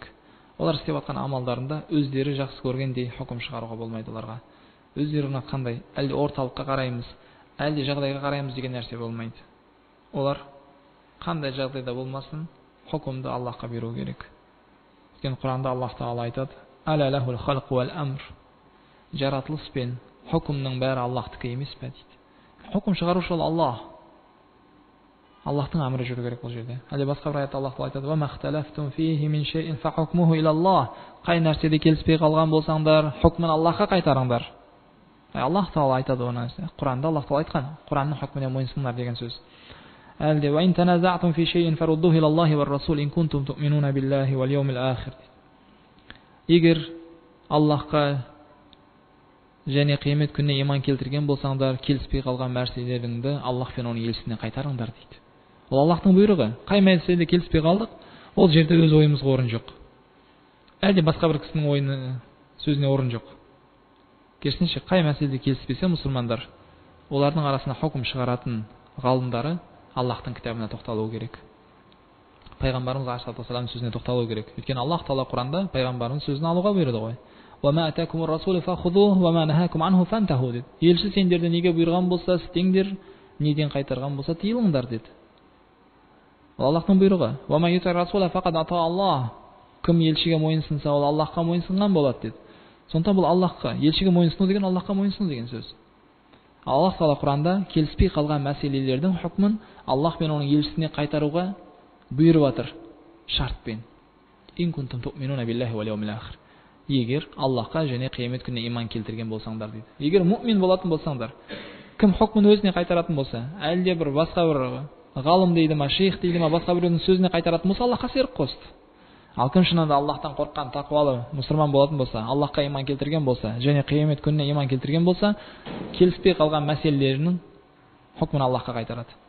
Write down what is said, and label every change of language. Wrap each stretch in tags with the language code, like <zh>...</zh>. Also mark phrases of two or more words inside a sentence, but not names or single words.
<kk>Олар істеп жатқан амалдарында өздері жақсы көргендей хукм шығаруға болмайды оларға. Өздері ұнатқандай, әлде орталыққа қараймыз, әлде жағдайға қараймыз деген нәрсе болмайды. Олар қандай жағдайда болмасын, хукмды Аллахқа беру керек. Өйткені Құранда Аллах Тағала айтады:</kk> <ar>«ألا له الخلق والأمر».</ar> <kk>Жаратылыс пен хукмның бәрі Аллахтікі емес пе дейді. Хукм шығарушы ол Аллах. Аллахтың әмірі жүру керек бұл жерде. Әлде басқа бір аятта Аллах Тағала айтады:</kk> <ar>«وما اختلفتم فيه من شيء فحكمه إلى الله».</ar> <kk>Қай нәрседе келіспей қалған болсаңдар, хукмын Аллахқа қайтарыңдар. Аллах Тағала айтады оны. Құранда Аллах Тағала айтқан, Құранның хукміне мойынсыңдар деген сөз.</kk> <ar>Әлде «وإن تنازعتم في شيء فردوه إلى الله والرسول إن كنتم تؤمنون بالله واليوم الآخر».</ar> <kk>Егер Аллахқа және қиямет күніне иман келтірген болсаңдар, келіспей қалған нәрселеріңді Аллах пен оның елшісіне қайтарыңдар дейді. Ол Аллахтың бұйрығы. Қай мәселеде келіспей қалдық, ол жерде өз ойымызға орын жоқ. Әлде басқа бір кісінің ойына, сөзіне орын жоқ. Керісінше, қай мәселеде келіспесе мұсылмандар, олардың арасында хукм шығаратын ғалымдары Аллахтың кітабына тоқталу керек. Пайғамбарымыз</kk> <ar>عليه الصلاة والسلام</ar> <kk>сөзіне тоқталу керек. Өйткені Аллах Тағала Құранда пайғамбарының сөзін алуға бұйырды ғой.</kk> <ar>«وما آتاكم الرسول فخذوه وما نهاكم عنه فانتهوا» деді.</ar> <kk>Елші сендерді неге бұйырған болса істеңдер, неден қайтарған болса тыйылыңдар деді. Ол Аллахтың бұйрығы.</kk> <ar>«ومن يطع الرسول فقد أطاع الله».</ar> <kk>Кім елшіге мойынсынса, ол Аллахқа мойынсынған болады деді. Сондықтан бұл Аллахқа, елшіге мойынсыну деген Аллахқа мойынсыну деген сөз. Аллах Тағала Құранда келіспей қалған мәселелердің хукмын Аллах пен оның елшісіне қайтаруға бұйырып жатыр шартпен.</kk> <ar>«إن كنتم تؤمنون بالله واليوم الآخر».</ar> <kk>Егер Аллахқа және қиямет күніне иман келтірген болсаңдар дейді. Егер мұъмин болатын болсаңдар, кім хукмын өзіне қайтаратын болса, әлде бір басқа бір ғалым дейді ма, шейх дейді ма, басқа біреудің сөзіне қайтаратын болса, Аллахқа серік қосты. Ал кім шынында Аллахтан қорыққан тақуалы мұсылман болатын болса, Аллахқа иман келтірген болса, және қиямет күніне иман келтірген болса, келіспей қалған мәселелерінің хукмын Аллахқа қайтарады.</kk>